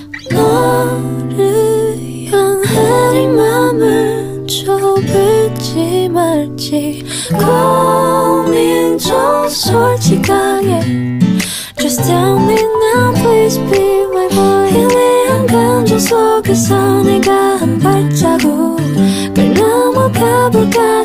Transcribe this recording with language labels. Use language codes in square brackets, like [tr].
[ko] 너를 향한 이 맘을 좁을지 말지 고민 좀 솔직하게. [en] Just tell me now, please be my boy. [ko] 희미한 감정 속에서 내가 한 발자국을 넘어가 볼까.